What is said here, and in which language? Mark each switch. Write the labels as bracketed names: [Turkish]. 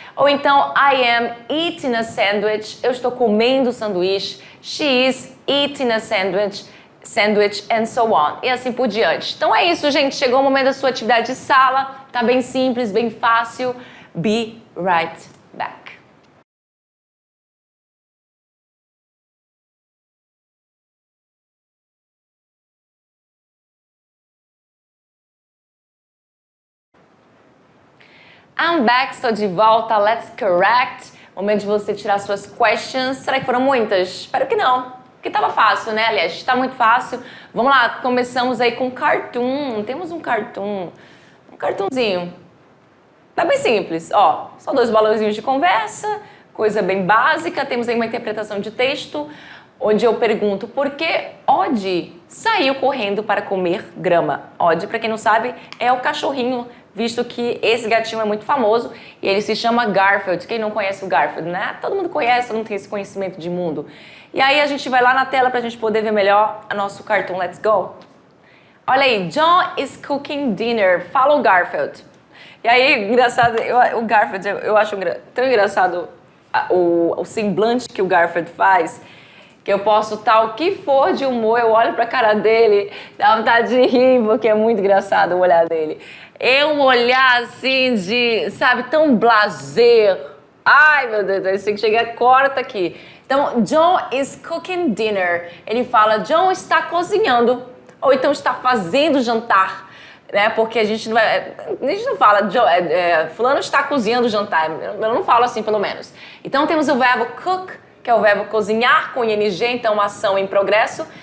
[Portuguese] Ou então, [English] I am eating a sandwich, [Portuguese] eu estou comendo sanduíche, [English] she is eating a sandwich, and so on. [Portuguese] E assim por diante. Então é isso, gente. Chegou o momento da sua atividade de sala. Tá bem simples, bem fácil. [English] Be right back. I'm back, [Portuguese] estou de volta. [English] Let's correct. [Portuguese] Momento de você tirar suas questions. Será que foram muitas? Espero que não. Porque tava fácil, né? Aliás, está muito fácil. Vamos lá, começamos aí com cartoon. Temos um cartoon. Um cartunzinho. Tá bem simples, ó. Só 2 balãozinhos de conversa, coisa bem básica. Temos aí uma interpretação de texto, onde eu pergunto por que Odd saiu correndo para comer grama. Odd, para quem não sabe, é o cachorrinho, visto que esse gatinho é muito famoso e ele se chama Garfield. Quem não conhece o Garfield, né? Todo mundo conhece, todo mundo tem esse conhecimento de mundo. E aí a gente vai lá na tela pra gente poder ver melhor o nosso cartoon. [English] Let's go! [Portuguese] Olha aí, [English] John is cooking dinner. [Portuguese] Fala o Garfield. E aí, engraçado, o Garfield, eu acho tão engraçado o semblante que o Garfield faz, que eu posso estar o que for de humor, eu olho pra cara dele, dá vontade de rir, porque é muito engraçado o olhar dele. É um olhar assim de, sabe, tão blasé. Ai, meu Deus, esse tem que chegar, corta aqui. [English] Então, John is cooking dinner. [Portuguese] Ele fala, John está cozinhando. Ou então está fazendo jantar. Né? Porque a gente não fala, fulano está cozinhando jantar. Eu não falo assim, pelo menos. Então, temos o verbo cook, que é o verbo cozinhar, com ing, então uma ação em progresso.